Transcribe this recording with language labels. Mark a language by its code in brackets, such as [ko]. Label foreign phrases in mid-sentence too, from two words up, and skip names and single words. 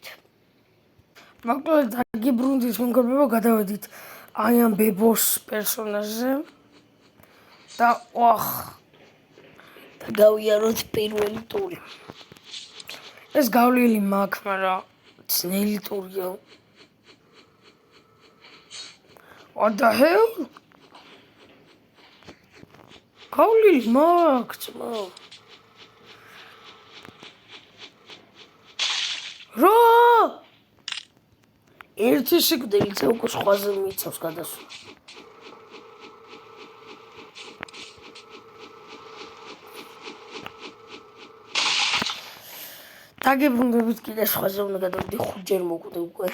[ka] მოკლედ დაგიბრუნდით, მეგობრებო, გადავედით აი ამ ბებოს პერსონაჟზე და და გავიაროთ პირველი ტური. ეს გავლილი მაქვს, მაგრამ ძნელი ტურია. [en] What the hell? [ka] გავლილი მაქვს, რა? ერთი სიკვდილიც უკვე სხვაზე მიცავს გადასვლა. დაგიბრუნდებით, კიდე სხვაზე უნდა გადავიდი, 5ჯერ მოვკვდე უკვე.